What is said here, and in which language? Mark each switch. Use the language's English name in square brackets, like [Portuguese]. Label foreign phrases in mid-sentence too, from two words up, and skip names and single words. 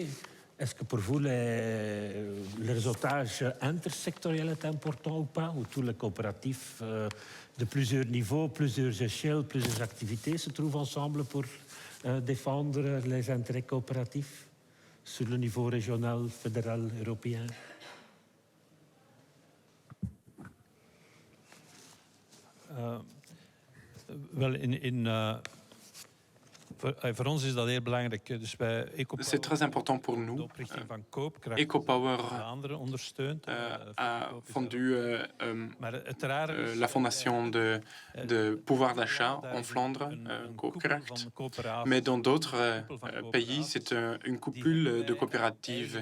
[French] Est-ce que pour vous, le réseautage intersectoriel est important ou pas, où tous les coopératifs de plusieurs niveaux, plusieurs échelles, plusieurs activités se trouvent ensemble pour défendre les intérêts coopératifs sur le niveau régional, fédéral, européen? [Dutch] Voor ons is dat heel belangrijk. Dus wij [French] C'est très important pour nous. EcoPower a fondu la fondation de pouvoir d'achat en Flandre, Koopkracht. Mais dans d'autres pays, c'est une coupule de coopératives.